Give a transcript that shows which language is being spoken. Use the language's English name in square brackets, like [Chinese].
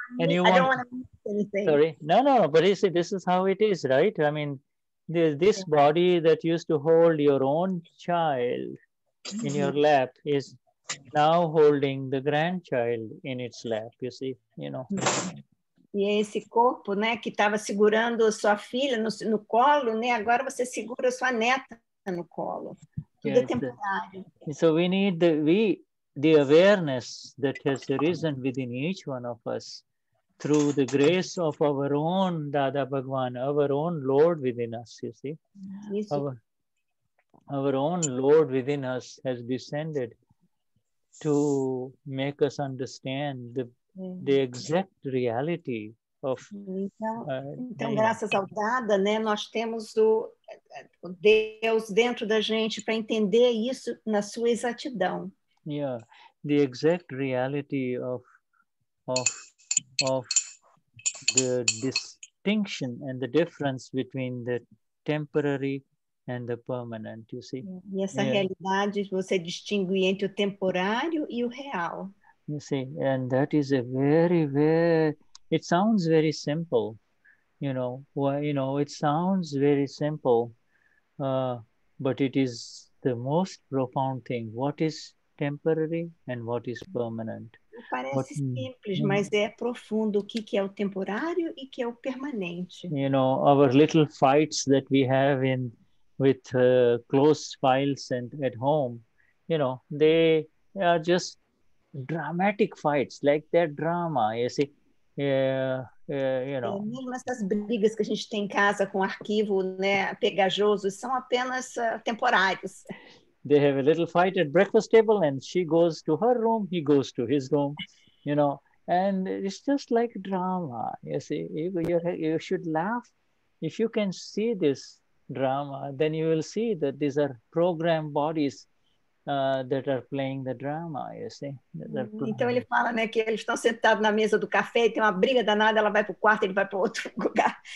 [English] I don't want to miss anything. Sorry, no, but you see, this is how it is, right? I mean, this body that used to hold your own child in your lap is now holding the grandchild in its lap, you see, [Portuguese] E esse corpo, né, que estava segurando sua filha no colo, né, agora você segura sua neta no colo. Tudo é temporário. [English] So we need the awareness that has arisen within each one of us through the grace of our own Dada Bhagwan, our own Lord within us, you see. Our own Lord within us has descended to make us understand the exact reality of... [Portuguese] Então, graças ao Dada, né, nós temos o Deus dentro da gente para entender isso na sua exatidão. [English] Yeah, the exact reality of of the distinction and the difference between the temporary and the permanent, you see. [Portuguese] E essa realidade, você distingue entre o temporário e o real. [English] You see, and that is a very, it sounds very simple, you know, it sounds very simple, but it is the most profound thing. What is temporary and what is permanent? [Portuguese] Parece simples, mas é profundo. O que é o temporário e o que é o permanente. [English] You know, our little fights that we have with close files and at home, you know, they are just dramatic fights, like that drama, you see. You know. [Portuguese] Mesmo essas brigas que a gente tem em casa com arquivo, né, pegajosos, são apenas temporários. [English] They have a little fight at breakfast table and she goes to her room, he goes to his room, you know, and it's just like drama. You see, you should laugh. If you can see this drama, then you will see that these are programmed bodies that are playing the drama, you see. [Portuguese] Então ele fala, né, que eles estão sentados na mesa do café e tem uma briga danada, ela vai para o quarto, ele vai para outro lugar.